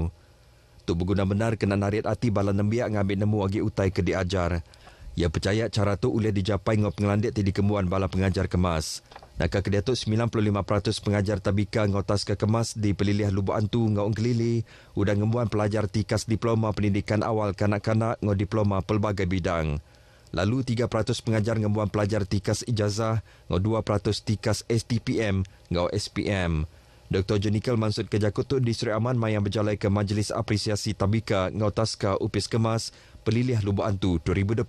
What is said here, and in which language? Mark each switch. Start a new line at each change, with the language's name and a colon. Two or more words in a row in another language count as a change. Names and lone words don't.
Iban: Tu berguna benar kena narik hati bala nembiak ngambil nemu lagi utai ke diajar. Ia percaya cara tu boleh dicapai ngau pengelandik ti dikembuan bala pengajar Kemas. Naka kedia tu 95% pengajar tabika ngau tas ke Kemas di pelilih Lubuk Antu ngau Engkelili udah ngembuan pelajar tikas diploma pendidikan awal kanak-kanak ngau diploma pelbagai bidang. Lalu 3% pengajar ngembuan pelajar tikas ijazah ngau 2% tikas STPM ngau SPM. Dr. Jonikel Mansud Kejakutu di Seri Aman mayang berjalai ke Majlis Apresiasi Tabika ngau Taska Upis Kemas Pelilih Lubuk Antu 2025.